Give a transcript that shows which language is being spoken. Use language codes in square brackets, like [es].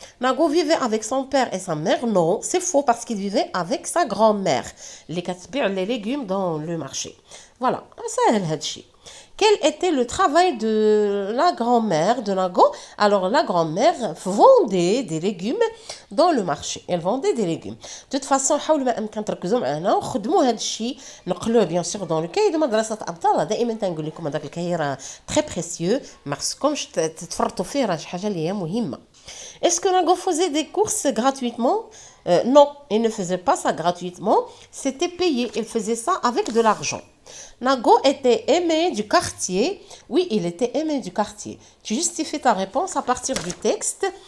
[fr] Nago vivait avec son père et sa mère. Non, c'est faux parce qu'il vivait avec sa grand-mère. Les légumes dans le marché. Voilà, ça هادشي. Quel était le travail de la grand-mère de Nago? Alors, la grand-mère vendait des légumes dans le marché. Elle vendait des légumes. De toute façon, [ar] حاولوا ما أمكن تركزوا معنا وخدموا هذا الشيء نقلوه [fr] bien sûr dans le cahier de مدرسة أبطال. [ar] دائما تنقول لكم هذاك الكاهي راه [fr] très précieux. [ar] ما خصكمش تتفرطوا فيه راه شي حاجة اللي هي مهمة. [fr] Est-ce que Nago faisait des courses gratuitement? Non, il ne faisait pas ça gratuitement. C'était payé. Il faisait ça avec de l'argent. Nago était aimé du quartier. Oui, il était aimé du quartier. Tu justifies ta réponse à partir du texte.